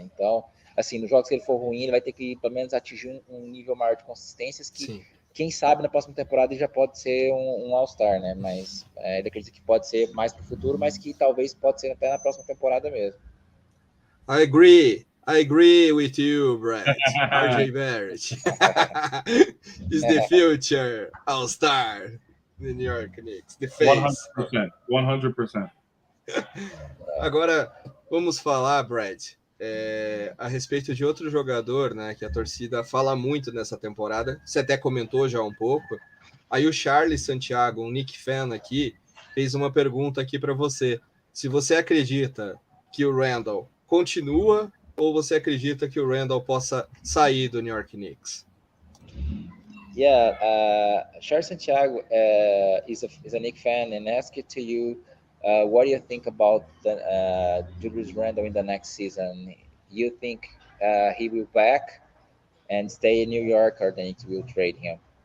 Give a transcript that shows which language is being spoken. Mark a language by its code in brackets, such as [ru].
[pt] Então, assim, nos jogos que ele for ruim, ele vai ter que, pelo menos, atingir um nível maior de consistências que, sim, quem sabe, na próxima temporada ele já pode ser um All-Star, né? Mas ele acredita que pode ser mais para o futuro, mas que talvez pode ser até na próxima temporada mesmo. [en] I agree with you, Brad. RJ Barrett is the future All-Star, the New York Knicks, the face. 100%. [pt] Agora, vamos falar, Brad, a respeito de outro jogador, né, que a torcida fala muito nessa temporada. Você até comentou já um pouco. Aí o Charles Santiago, um Knicks fan aqui, fez uma pergunta aqui para você. Se você acredita que o Randall continua ou você acredita que o Randall possa sair do New York Knicks? [en] Yeah, Charles Santiago is a Knicks fan and asked it to you, what do you think about Julius Randle in the next season? You think he will back and stay in New York, or the Knicks will trade him?